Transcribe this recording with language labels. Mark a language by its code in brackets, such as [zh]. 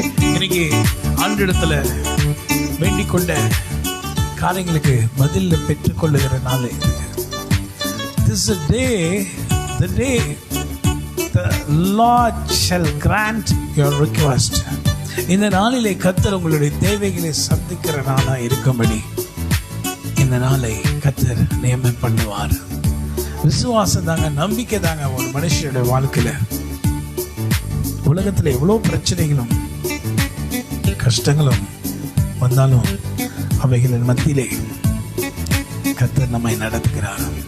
[ta] இன்னைக்கு ஆண்டிடத்துல வேண்டிக் கொண்ட காரியங்களுக்கு பதில் பெற்றுக் கொள்ளுகிற நாள் இது. [en] This is a day, the day the Lord shall grant your request. [ta] இந்த நாளிலே கர்த்தர் உங்களுடைய தேவைகளை சந்திக்கிற நாளா இருக்கும்படி இந்த நாளை கர்த்தர் நியமனம் பண்ணுவார். விசுவாசம் தாங்க, நம்பிக்கை தாங்க ஒரு மனுஷனுடைய வாழ்க்கையில. உலகத்துல எவ்வளவு பிரச்சனைகளும் கஷ்டங்களும் வந்தாலும் அவைகளின் மத்தியிலே கர்த்தர் நம்மை நடத்துகிறார்.